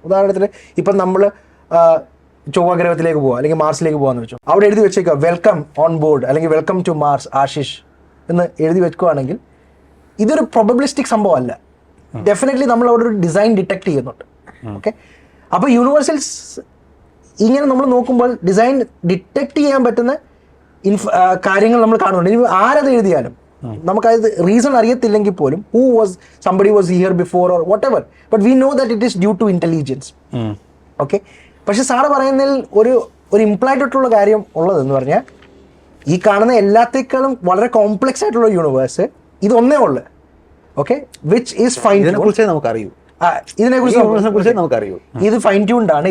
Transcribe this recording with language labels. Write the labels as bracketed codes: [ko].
[ml] ഉദാഹരണത്തിന് ഇപ്പം നമ്മൾ ചൊവ്വ ഗ്രഹത്തിലേക്ക് പോവുക, അല്ലെങ്കിൽ മാർസിലേക്ക് പോകാമെന്ന് വെച്ചു, അവിടെ എഴുതി വെച്ചേക്കുക [en] welcome on board, [ml] അല്ലെങ്കിൽ [en] welcome to Mars [ml] ആശിഷ് എന്ന് എഴുതി വെക്കുകയാണെങ്കിൽ ഇതൊരു പ്രൊബബിലിസ്റ്റിക് സംഭവമല്ല. ഡെഫിനറ്റ്ലി നമ്മൾ അവിടെ ഒരു ഡിസൈൻ ഡിറ്റക്ട് ചെയ്യുന്നുണ്ട്. ഓക്കെ, അപ്പോൾ യൂണിവേഴ്സൽസ് ഇങ്ങനെ നമ്മൾ നോക്കുമ്പോൾ ഡിസൈൻ ഡിറ്റക്ട് ചെയ്യാൻ പറ്റുന്ന കാര്യങ്ങൾ നമ്മൾ കാണുന്നുണ്ട്. ഇനി ആരത് എഴുതിയാലും നമുക്കത് റീസൺ അറിയത്തില്ലെങ്കിൽ പോലും, [en] somebody was here before or whatever, but we know that it is due to intelligence. [ml] Okay, പക്ഷെ സാറ് പറയുന്നതിൽ ഒരു ഇംപ്ലൈഡ് ആയിട്ടുള്ള കാര്യം ഉള്ളതെന്ന് പറഞ്ഞാൽ, ഈ കാണുന്ന എല്ലാത്തേക്കാളും വളരെ കോംപ്ലക്സ് ആയിട്ടുള്ള യൂണിവേഴ്സ് ഇതൊന്നേ ഉള്ളു. [en] okay, which is fine [ml] ഇതിനെക്കുറിച്ച് നമുക്കറിയൂ, ഇതിനെക്കുറിച്ച് നമുക്കറിയൂ. ഇത് ഫൈൻ ട്യൂൺഡ് ആണ്.